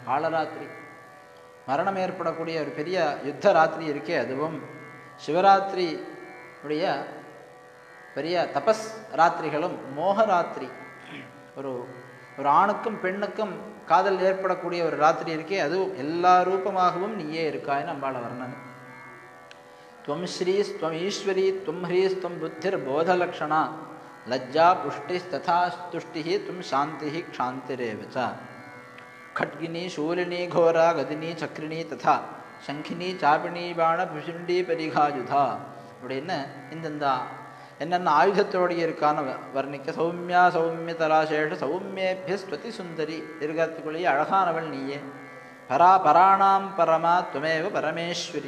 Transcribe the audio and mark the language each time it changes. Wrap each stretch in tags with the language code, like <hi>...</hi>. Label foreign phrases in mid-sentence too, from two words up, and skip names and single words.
<ta>காளராத்திரி மரணம் ஏற்படக்கூடிய ஒரு பெரிய யுத்த ராத்திரி இருக்கே, அதுவும் சிவராத்திரி உடைய பெரிய தபஸ் ராத்திரிகளும் மோகராத்திரி, ஒரு ஆணுக்கும் பெண்ணுக்கும் காதல் ஏற்படக்கூடிய ஒரு ராத்திரி இருக்கே, அதுவும் எல்லா ரூபமாகவும் நீயே இருக்காய்னு அம்பாள வர்ணனை.</ta> <sa>त्वं श्रीस् त्वं ईश्वरी त्वं ह्रीस् त्वं बुद्धिर् बोधलक्षणा लज्जा पुष्टिस् तथा तुष्टि त्वं शान्ति क्षान्तिरेवच. खड्गिनी शूलिनी घोरा गदिनी चक्रिणी तथा शङ्खिनी चापिनी बाण भुशुण्डी परिघायुधा.</sa> <ta>அப்படின்னு இந்த என்னென்ன ஆயுதத்தோடைய இருக்கான வர்ணிக்க.</ta> <sa>सौम्या सौम्य तराशेष सौम्येभ्य स्वति सुन्दरी.</sa> <ta>திருகத்துக்குள்ளேயே அழகானவள் நீயே.</ta> <sa>परापराणां परमा त्वमेव परमेश्वरी.</sa>